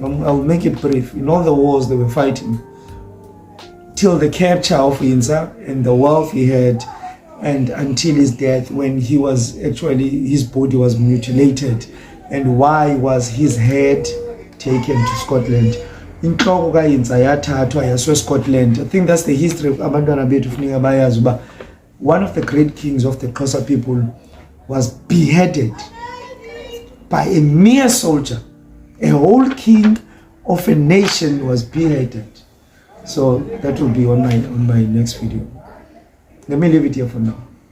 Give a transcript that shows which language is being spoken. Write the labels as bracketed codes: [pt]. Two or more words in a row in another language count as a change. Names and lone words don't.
[en] I'll make it brief. In all the wars they were fighting, till the capture of Uyinza and the wealth he had, and until his death, when he was actually, his body was mutilated, and why was his head taken to Scotland. [xh] Inhloko kaYinza yathathwa yaswe Scotland. [en] I think that's the history of [xh] abantwana bethu funeka bayazi uba [en] one of the great kings of the Xhosa people was beheaded by a mere soldier. A whole king of a nation was beheaded. So that will be on my next video. Let me leave it here for now.